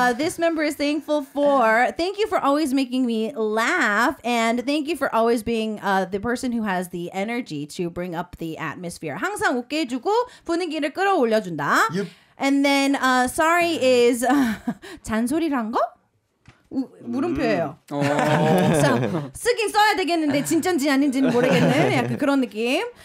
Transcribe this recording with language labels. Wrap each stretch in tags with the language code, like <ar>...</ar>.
<en>This member is thankful for thank you for always making me laugh and thank you for always being the person who has the energy to bring up the atmosphere.</en> <ko>항상 웃게 해주고 분위기를 끌어올려준다.</ko> <en>And then sorry is</en> <ko>잔소리란 거? 물음표예요. So, 쓰긴 써야 되겠는데 진짜인지 아닌지는 모르겠는 약간 그런 느낌.</ko>